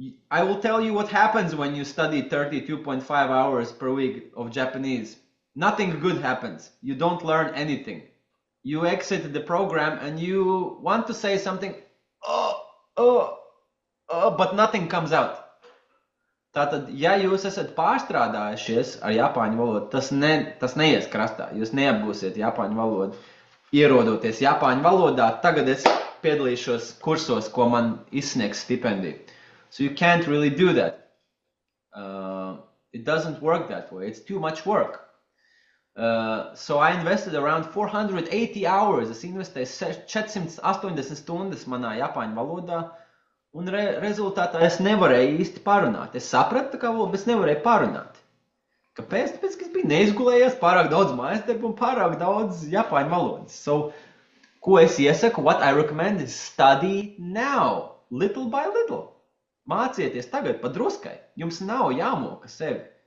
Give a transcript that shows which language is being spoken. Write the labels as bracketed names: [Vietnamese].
[English] I will tell you what happens when you study 32.5 hours per week of Japanese. Nothing good happens. You don't learn anything. You exit the program and you want to say something, but nothing comes out. [Latvian] Tātad, ja jūs esat pārstrādājušies ar japāņu valodu, tas neies krastā. Jūs neapgūsiet japāņu valodu. Ierodoties japāņu valodā, tagad es piedalīšos kursos, ko man izsniegs stipendiju. [English] So you can't really do that. It doesn't work that way. It's too much work. So I invested around 480 hours. [Latvian] Es investēju 480 stundas manā japāņu valodā, un rezultātā es nevarēju īsti parunāt. Es sapratu kā valodu, bet es nevarēju parunāt. Kāpēc? Tāpēc, ka es biju neizgulējies, pārāk daudz mājasdarbu un pārāk daudz japāņu valodas. So, ko es iesaku? [English] What I recommend is study now, little by little. [Latvian] Mācieties tagad pa druskai. Jums nav jāmoka sevi.